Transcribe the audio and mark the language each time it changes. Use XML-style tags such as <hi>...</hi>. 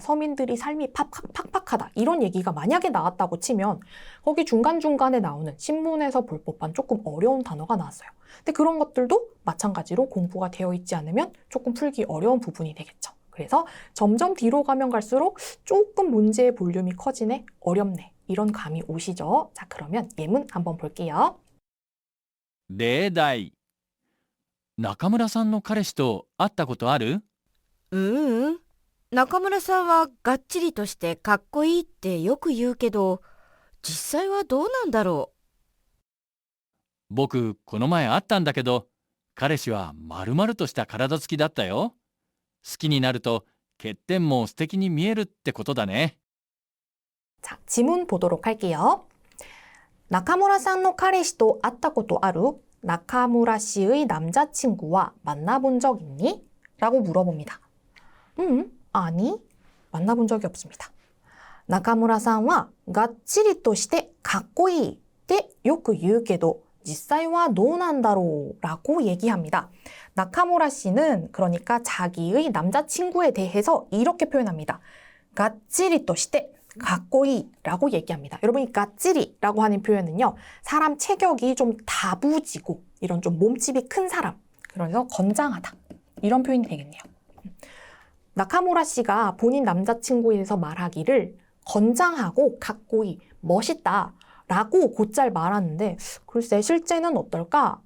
<ko>서민들이 삶이 팍팍하다. 이런 얘기가 만약에 나왔다고 치면 거기 중간중간에 나오는 신문에서 볼 법한 조금 어려운 단어가 나왔어요. 근데 그런 것들도 마찬가지로 공부가 되어 있지 않으면 조금 풀기 어려운 부분이 되겠죠. 그래서 점점 뒤로 가면 갈수록 조금 문제의 볼륨이 커지네, 어렵네. 이런 감이 오시죠? 자, 그러면 예문 한번 볼게요.</ko> <ja>例題。中村さんの彼氏と会ったことある？中村さんはがっちりとしてかっこいいってよく言うけど、実際はどうなんだろ僕、この前会ったんだけど、彼氏は丸々とした体つきだったよ。好きになると欠点も素敵に見えるってことだね。</ja> <ko>자, 지문 보도록 할게요.</ko> <ja>나카무라さんの彼氏と会ったことある?</ja> <ko>나카무라 씨의 남자친구와 만나본 적 있니? 라고 물어봅니다. 아니, 만나본 적이 없습니다.</ko> <ja>나카무라さんはがっちりとしてかっこいいってよく言うけど実際はどうなんだろう?</ja> <ko>라고 얘기합니다. 나카무라 씨는 그러니까 자기의 남자친구에 대해서 이렇게 표현합니다.</ko> <ja>がっちりとして</ja> <ko>가꼬이라고 얘기합니다. 여러분 이 가찌리라고 하는 표현은요. 사람 체격이 좀 다부지고 이런 좀 몸집이 큰 사람 그래서 건장하다 이런 표현이 되겠네요. 나카무라 씨가 본인 남자친구에 대해서 말하기를 건장하고 가꼬이 멋있다 라고 곧잘 말하는데 글쎄 실제는 어떨까?</ko>